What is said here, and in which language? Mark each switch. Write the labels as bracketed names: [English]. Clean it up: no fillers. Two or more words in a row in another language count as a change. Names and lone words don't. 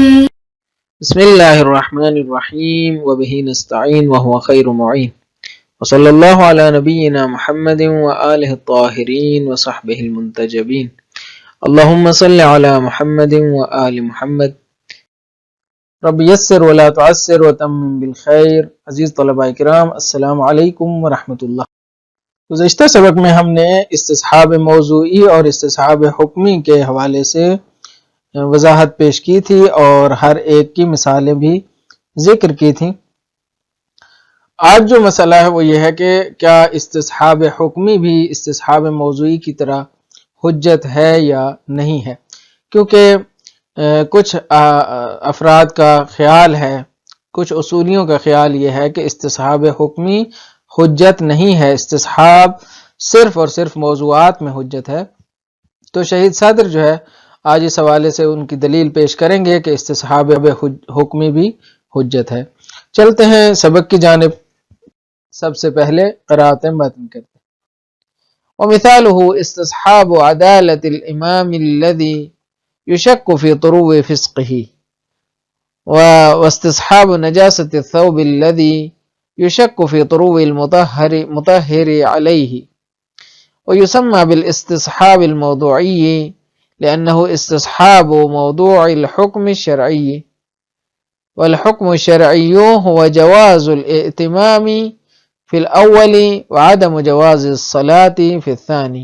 [Arabic] بسم الله الرحمن الرحيم وبه نستعين وهو خير معين وصلى الله على نبينا محمد وآله الطاهرين وصحبه المنتجبين اللهم صل على محمد وآل محمد رب يسر ولا تعسر وتمم بالخير. [Urdu] عزیز طلباء کرام، [Arabic] السلام علیکم ورحمۃ اللہ۔ [Urdu] گزشتہ سبق میں ہم نے استصحاب موضوعی اور استصحاب حکمی کے حوالے سے وضاحت پیش کی تھی اور ہر ایک کی مثالیں بھی ذکر کی تھیں۔ آج جو مسئلہ ہے وہ یہ ہے کہ کیا استصحاب حکمی بھی استصحاب موضوعی کی طرح حجت ہے یا نہیں ہے، کیونکہ کچھ افراد کا خیال ہے، کچھ اصولیوں کا خیال یہ ہے کہ استصحاب حکمی حجت نہیں ہے، استصحاب صرف اور صرف موضوعات میں حجت ہے۔ تو شہید صادر جو ہے آج اس حوالے سے ان کی دلیل پیش کریں گے کہ استصحاب حکمی بھی حجت ہے۔ چلتے ہیں سبق کی جانب۔ سب سے پہلے قرأت متن کرتے ہیں۔ [Arabic] ومثاله استصحاب عدالة الإمام الذي يشك في طرو فسقه، واستصحاب نجاسة الثوب الذي يشك في طرو المطهر عليه، ويسمى بالاستصحاب الموضوعي لأنه استصحاب موضوع الحكم الشرعي، والحكم الشرعي هو جواز الائتمام في الأول وعدم جواز الصلاة في الثاني.